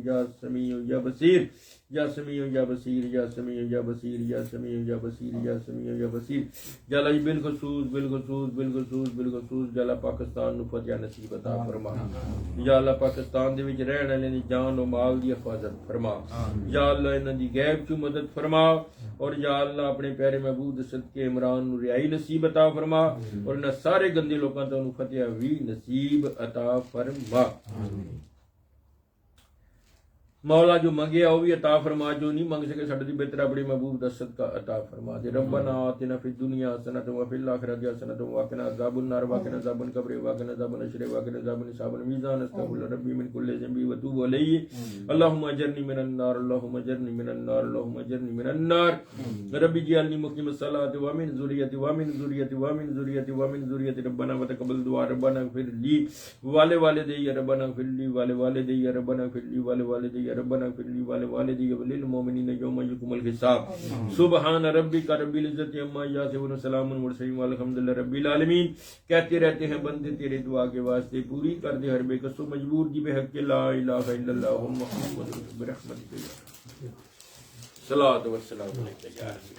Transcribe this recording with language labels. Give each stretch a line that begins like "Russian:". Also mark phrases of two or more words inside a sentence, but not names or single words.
Arabic: یا سمیع و یا بصیر. یا سمیع و یا بصیر. یا سمیع و یا بصیر. یا سمیع و یا بصیر. یا سمیع و یا بصیر.
Punjabi: یا اللہ بالخصوص یا اللہ پاکستان نو فتح نصیب عطا فرما. یا اللہ پاکستان دے وچ رہن والے دی جان و مال دی حفاظت فرما. یا اللہ انہاں دی غیب چ مدد فرما اور یا اللہ اپنے پیارے محبوب صدقے عمران نو رہائی نصیب عطا فرما اور انہاں سارے گندے لوکاں تے انہوں فتح بھی نصیب عطا فرما مولا جو منگے وہ بھی عطا فرما جو نہیں منگ سکے ساڈے دی بہتر اپنے محبوب دا صدقہ عطا فرما دے
Arabic: ربنا آتنا فی الدنیا حسنۃ وفی الآخرۃ حسنۃ وقنا عذاب النار وقنا عذاب القبر وقنا عذاب الحشر وقنا عذاب حساب الميزان استغفر ربی من کل ذنب وتوب الیہ اللهم اجرنی من النار اللهم اجرنی من النار اللهم اجرنی من النار ربی اجعلنی مقیم الصلاۃ ومن ذریتی ومن ذریتی ومن ذریتی ومن ذریتی ربنا وتقبل دعاء ربنا اغفر لی ولوالدی ربنا اغفر لی ولوالدی ربنا اغفر لی ولوالدی ربنا اغفر لي ولوالدي وللمؤمنين يوم يقوم الحساب سبحان ربك رب العزة عما يصفون وسلام على المرسلين والحمد لله رب العالمین.
Urdu: کہتے رہتے ہیں بندے تیرے دعا کے واسطے پوری کر دے
Punjabi: ہر بے کسو مجبور دی
Arabic: بحق لا الہ الا اللہ محمد برحمتک صلوات و سلام علیک یا رسول